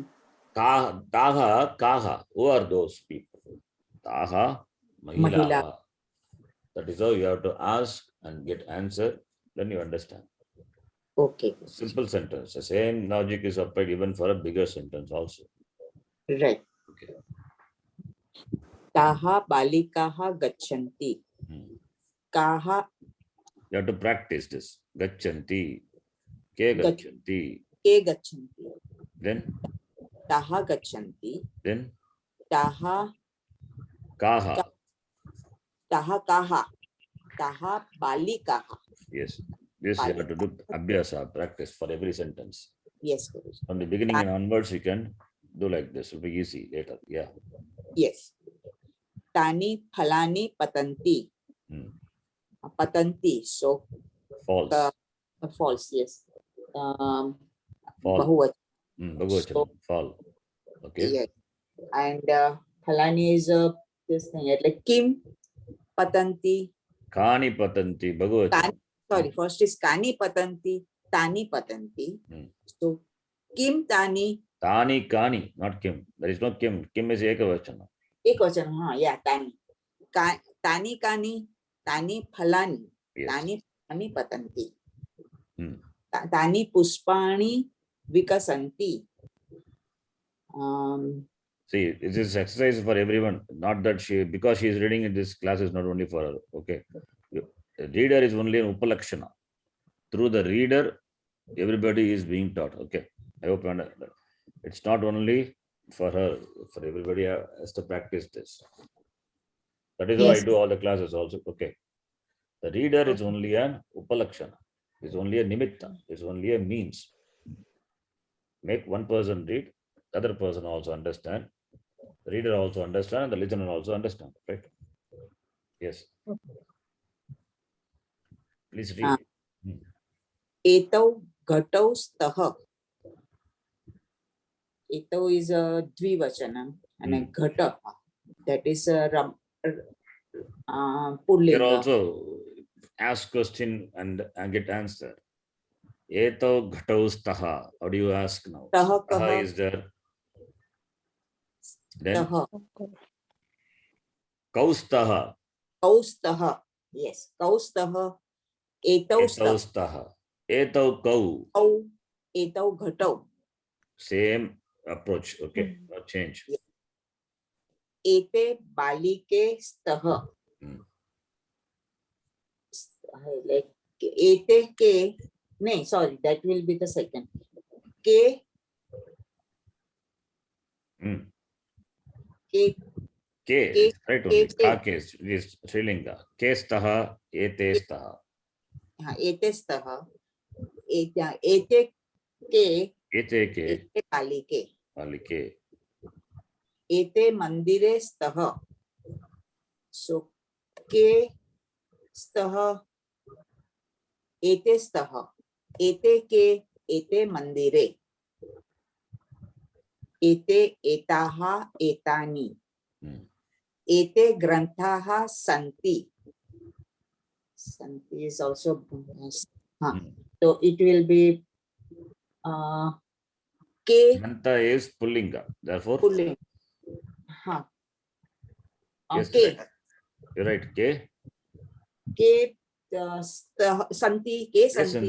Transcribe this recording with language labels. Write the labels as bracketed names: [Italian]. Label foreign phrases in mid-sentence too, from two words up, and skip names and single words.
[English] Kaha. Who are those people? [Sanskrit] Taha Mahilaha. [English] That is how you have to ask and get answer. Then you understand. Okay. Simple sentence. The same logic is applied even for a bigger sentence also. Right. Okay. [Sanskrit] Taha balikaha gachanti. Hmm. Kaha [English] You have to practice this. [Sanskrit] Gachanti. Ke gachanti. ke gachanti. [English] Then [Sanskrit] Taha gachanti. Taha kaha. taha kaha. Taha balikaha. [English] Yes. This you have to do abhyasa, practice for every sentence. Yes, Guruji. From the beginning and onwards, you can do like this. It will be easy later. Yeah. Yes. [Sanskrit] Tani phalani patanti. Hmm. Patanti. [English] So False. false. Yes. Fall. [Sanskrit] Bahuvachan. [English] Bhagavachanam. Fall. Okay. Yes. And phalani is this thing like [Sanskrit] kim patanti. Kani patanti. Bhagavachanam. [English] Sorry, first is [Sanskrit] kani patanti, tani patanti. So kim tani, Tani kani, [English] not kim. There is no kim. Kim is ekavachanam. ekvachan, yeah, [Sanskrit] tani. Tani kani, tani phalani, [English] Yes. [Sanskrit] tani phalani patanti. Hmm. Tani puspani vikasanti. [English] See, this is exercise for everyone. Not that because she is reading in this class is not only for her. Okay. The reader is only an upalakshana. Through the reader, everybody is being taught. Okay. I hope you understand. It's not only for her, for everybody has to practice this. That is how I Yes. do all the classes also. Okay. The reader is only an upalakshana. It's only a nimitta. It's only a means. Make one person read, the other person also understand. The reader also understand, and the listener also understand. Right? Yes. Please read. [Sanskrit] Etau ghatau staha. [English] Etau is a dvivachanam and a ghata. That is a Here pullinga. also ask question and get answer. [Sanskrit] Etau ghatau staha. [English] How do you ask now? [Sanskrit] Staha Staha kaha. [English] is there. Then [Sanskrit] Staha. kaustaha. Kaustaha. Yes. Kaustaha. Etau Etau staha. staha. Etau kau. Kau. Etau ghatau. [English] Same approach. Okay. No change. [Sanskrit] Ete balike staha. Like ete ke. [English] No, sorry, that will be the second. [Sanskrit] Ke. Ke. [English] K, right only. [Sanskrit] Ke. [English] Ka case is Srilinga. [Sanskrit] Ke staha, ete staha. Ete staha. Ete ke. Ete ke, Ete balike. malike. Ete mandire staha. So ke staha. Ete staha. Ete ke. Ete mandire. Ete etaha etani. Ete granthaha santi. [English] Santi is also so it will be ke Grantha is Pullinga. Therefore, pulling. yes, [Sanskrit] Ke. [English] right. You're right. [Sanskrit] Ke, Ke santi. Ke santi.